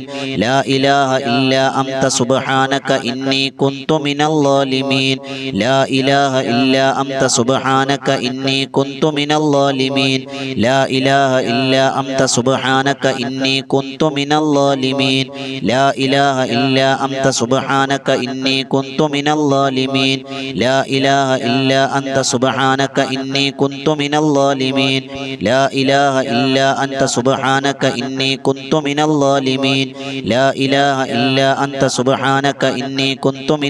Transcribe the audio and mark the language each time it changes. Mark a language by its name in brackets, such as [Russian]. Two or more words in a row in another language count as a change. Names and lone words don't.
[Arabic] لا إله إلا أنت سبحانك إني كنت من الظالمين. لا إله إلا أنت سبحانك إني كنت من الظالمين. لا إله إلا أنت سبحانك إني كنت من الظالمين. لا إله إلا أنت سبحانك سبحانك إني كنت من الظالمين لا إله إلا أنت سبحانك إني كنت من الظالمين لا إله إلا أنت سبحانك إني كنت من الظالمين لا إله إلا أنت سبحانك إني كنت من